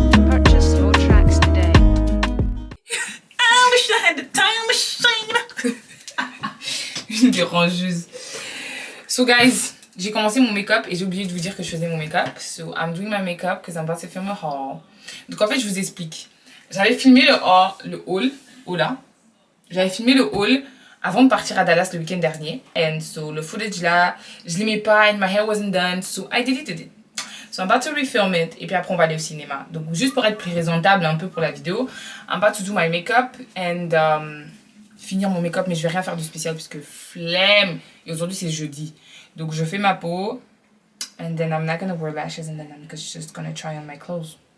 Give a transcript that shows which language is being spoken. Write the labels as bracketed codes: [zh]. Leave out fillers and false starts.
[en] Purchase your tracks today. I wish I had the time machine. [fr] Une dérangeuse. So guys, j'ai commencé mon make-up et j'ai oublié de vous dire que je faisais mon make-up. [en] So I'm doing my make-up because I'm about to film a haul. [fr] Donc en fait, je vous explique. J'avais filmé le haul. J'avais filmé le haul avant de partir à Dallas le week-end dernier. [en] And so [fr] le footage là, je l'aimais pas [en] and my hair wasn't done. So I deleted it. So I'm about to refilm it. [fr] Et puis après, on va aller au cinéma. Donc juste pour être présentable un peu pour la vidéo, [en] I'm about to do my make-up and [fr] finir mon make-up. Mais je vais rien faire de spécial puisque flemme. Et aujourd'hui, c'est jeudi. Donc je fais ma peau. [en] And then I'm not gonna wear lashes and then I'm just gonna try on my clothes.